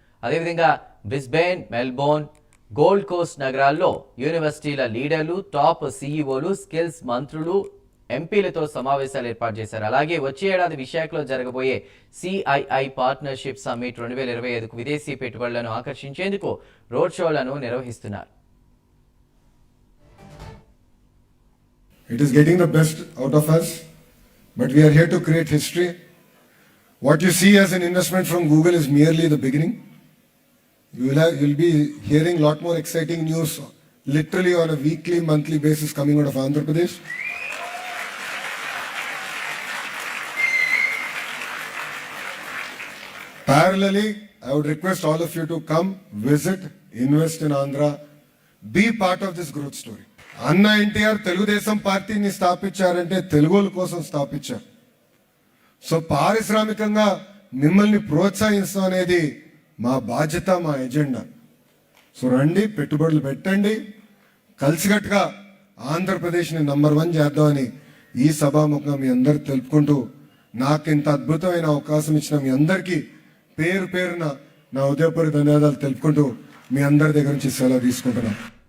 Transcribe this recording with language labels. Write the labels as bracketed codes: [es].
[te] అదేవిధంగా Brisbane, Melbourne, gold Coast నగరాల్లో యూనివర్సిటీల లీడర్లు, టాప్ సీఈఓలు, స్కిల్స్ మంత్రులు, ఎంపీలతో సమావేశాలు ఏర్పాటు చేశారు. అలాగే వచ్చే ఏడాది విశాఖలో జరగబోయే సిఐఐ పార్ట్నర్షిప్ సమ్మిట్ 2025కు విదేశీ పెట్టుబడులను ఆకర్షించేందుకు రోడ్ షోలను నిర్వహిస్తున్నారు. [en] It is getting the best out of us, but we are here to create history. What you see as an investment from Google is merely the beginning. You'll be hearing a lot more exciting news literally on a weekly, monthly basis coming out of Andhra Pradesh. Parallelly, I would request all of you to come, visit, invest in Andhra, be part of this growth story. [te] అన్న ఎన్టీఆర్ తెలుగుదేశం పార్టీని స్థాపించారంటే తెలుగుల కోసం స్థాపించారు. So పారిశ్రామికంగా మిమ్మల్ని ప్రోత్సహించడం అనేది మా బాధ్యత, మా ఎజెండా. సో రండి, పెట్టుబడులు పెట్టండి, కలిసికట్టుగా ఆంధ్రప్రదేశ్ని నంబర్ 1 చేద్దామని ఈ సభాముఖంగా మీ అందరు తెలుపుకుంటూ, నాకు ఇంత అద్భుతమైన అవకాశం ఇచ్చిన మీ అందరికీ పేరున నా ఉదయపూర్వక ధన్యవాదాలు తెలుపుకుంటూ మీ అందరి దగ్గర నుంచి సెలవు తీసుకుంటున్నాను.